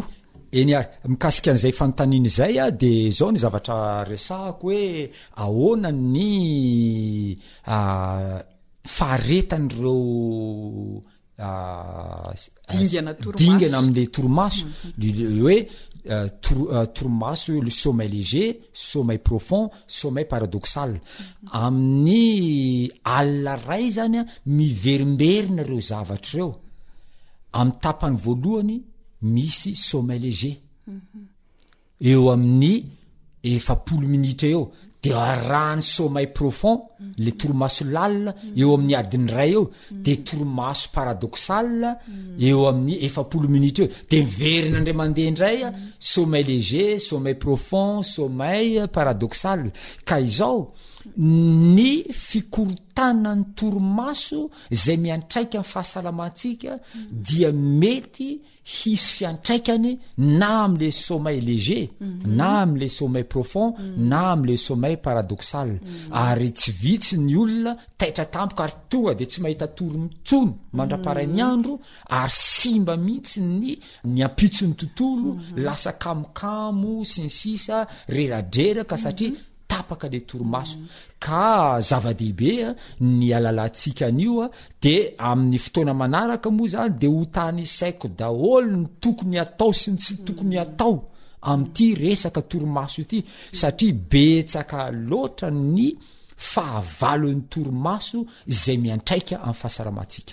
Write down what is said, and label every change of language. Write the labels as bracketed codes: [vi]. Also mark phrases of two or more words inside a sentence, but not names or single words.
[mg] eny ary mikasika an'izay fanontaniana izay a de zao ny zavatra resahako hoe ahoana ny faharetan'ireo dingana am'le torimaso hoe torimaso [fr] le sommeil léger sommeil profond sommeil paradoxal [mg] amin'ny alina ray zany a miverimberina reo zavatra reo amin'ny tapany voalohany misy [fr] sommeil léger [mg] eo amin'ny 40 minitra eo de arahany [fr] sommeil profond [mg] le torimaso lalina eo amin'ny adiny ray eo de torimaso paradoxal eo amin'ny 40 minitra eo de miverina ndray mandeha indray a [fr] sommeil léger sommeil profond sommeil paradoxal [mg] ka izao ny fikorotanany torimaso zay miantraika amin'ny fahasalamantsika dia mety hisy fiantraikany na am'le [fr] sommeil léger [mg] na am'le [fr] sommeil profond [mg] na am'le [fr] sommeil paradoxal [mg] ary tsy vitsy ny olona taitra tampoka ary tonga de tsy mahita torontsony mandraparay ny andro ary simba mihitsy ny ampitsony tontolo lasa kamokamo sy ny sisa reradreraka satria tapaka le torimaso ka zava-dehibe ny alalantsika an'io a de amin'ny fotoana manaraka moa zany de ho tany saiko daholo ny tokony atao sy ny tsy tokony atao amin'ity resaka torimaso ity satria betsaka loatra ny fahavalon'ny torimaso izay miantraika amin'ny fahasalamatsika.